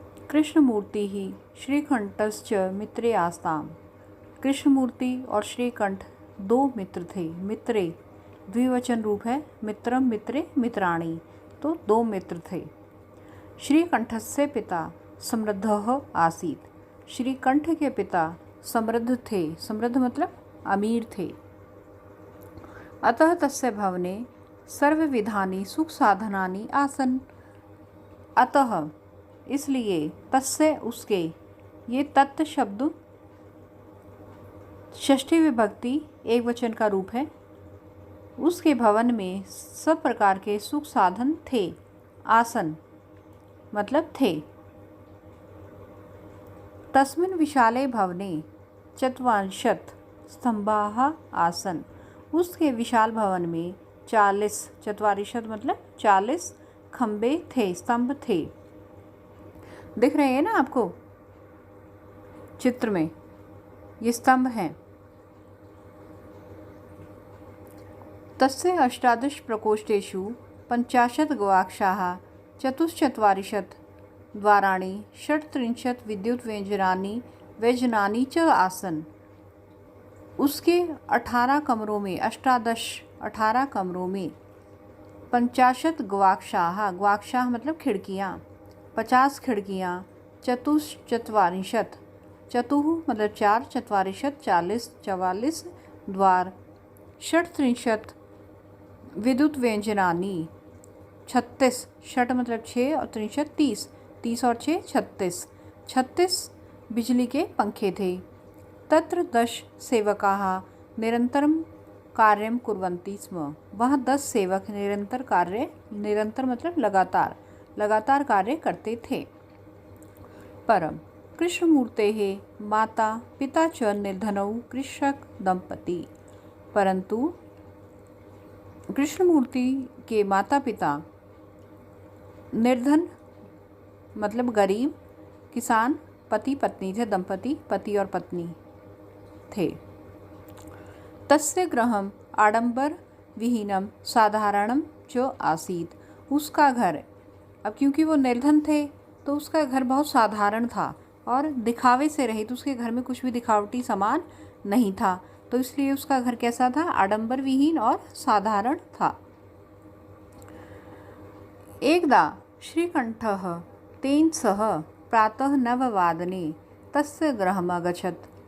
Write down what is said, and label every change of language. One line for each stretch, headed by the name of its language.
Sanskrit: कृष्णमूर्ति ही श्रीकंठश्च मित्रे आस्ताम।
Hindi: कृष्णमूर्ति और श्रीकंठ दो मित्र थे। मित्रे द्विवचन रूप है, मित्रम मित्रे मित्राणि, तो दो मित्र थे।
Sanskrit: श्रीकंठस्य पिता समृद्धः आसीत्।
Hindi: श्रीकंठ के पिता समृद्ध थे। समृद्ध मतलब अमीर थे।
Sanskrit: अतः तस्य भवने सर्वविधानि सुख साधनानि आसन्।
Hindi: अतः इसलिए तस्य उसके, ये तत् शब्द षष्ठी विभक्ति एक वचन का रूप है। उसके भवन में सब प्रकार के सुख साधन थे। आसन मतलब थे।
Sanskrit: तस्मिन् विशाले भवने चत्वारिंशत् स्तंभाः आसन्।
Hindi: उसके विशाल भवन में 40, चत्वारिंशत् मतलब 40 खंबे थे, स्तंभ थे। दिख रहे हैं ना आपको चित्र में, ये स्तंभ हैं।
Sanskrit: तस्य 18 प्रकोष्ठेषु 50 गवाक्षाः, 44 द्वाराणि, 36 विद्युत व्यजनानि च आसन्।
Hindi: उसके 18 कमरों में 18 कमरों में 50 गवाक्षाः, गवाक्षाः मतलब खिड़कियाँ, 50 खिड़कियाँ, 44 चतुः मतलब 4, 44 44 द्वार, 36 विद्युत व्यंजनानि, 36 षट मतलब 6 और 30 30 और 6 36 बिजली के पंखे थे।
Sanskrit: तत्र 10 सेवकाः निरंतरं कार्यं कुर्वन्ति स्म।
Hindi: वहाँ 10 सेवक निरंतर मतलब लगातार कार्य करते थे।
Sanskrit: परम कृष्णमूर्तेः माता पिता च निर्धनौ कृषक दंपति।
Hindi: परंतु कृष्णमूर्ति के माता पिता निर्धन मतलब गरीब किसान पति पत्नी थे।
Sanskrit: दंपति
Hindi: पति और पत्नी थे।
Sanskrit: तस्य गृहम् आडंबर विहीनम साधारणम च आसीत्।
Hindi: उसका घर, अब क्योंकि वो निर्धन थे तो उसका घर बहुत साधारण था और दिखावे से रहित। उसके घर में कुछ भी दिखावटी सामान नहीं था, तो इसलिए उसका घर कैसा था? आडंबर विहीन और साधारण था।
Sanskrit: एकदा श्रीकंठः तेन सह प्रातः 9 तस्य गृहम् अगच्छत्।